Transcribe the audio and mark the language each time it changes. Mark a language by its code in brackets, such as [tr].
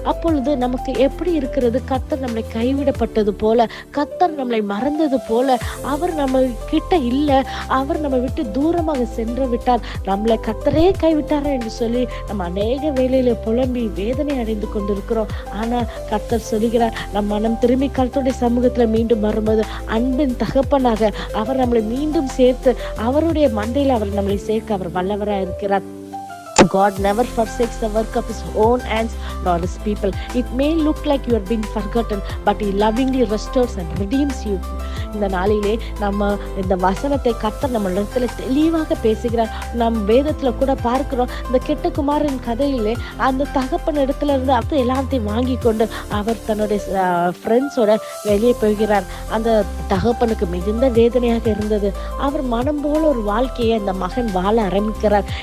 [ta] அப்பொழுது நமக்கு எப்படி இருக்கிறது? கர்த்தர் நம்மளை கைவிடப்பட்டது போல, கர்த்தர் நம்மளை மறந்தது போல, அவர் நம்ம கிட்ட இல்ல, அவர் நம்ம விட்டு தூரமாக சென்று விட்டார், நம்மளை கர்த்தரே கைவிட்டாரா என்று சொல்லி நம்ம அநேக வேளையில புலம்பி வேதனை அடைந்து கொண்டிருக்கிறோம். ஆனா கர்த்தர் சொல்லுகிறார், நம் மனம் திரும்பி கர்த்தருடைய சமூகத்துல மீண்டும் வரும்போது அன்பின் தகப்பனாக அவர் நம்மளை மீண்டும் சேர்த்து அவருடைய மண்டையில அவர் நம்மளை சேர்க்க அவர் வல்லவராக இருக்கிறார். [en] God never forsakes the work of his own hands nor his people. It may look like you are being forgotten, but he lovingly restores and redeems you. [ta] இந்த நாளிலே நம்ம இந்த வசனத்தை கர்த்தர் நம்ம இடத்துல தெளிவாக பேசுகிறார். நம் வேதத்துல கூட பார்க்கிறோம், இந்த கெட்ட குமாரன் கதையிலே அந்த தகப்பன் இடத்துல இருந்து அப்ப எல்லாத்தையும் வாங்கி கொண்டு அவர் தன்னுடைய ஃப்ரெண்ட்ஸோட வெளியே போகிறார். அந்த தகப்பனுக்கு மிகுந்த வேதனையாக இருந்தது. அவர் மனம் போல ஒரு வாழ்க்கையை அந்த மகன் வாழ ஆரம்பிக்கிறார்.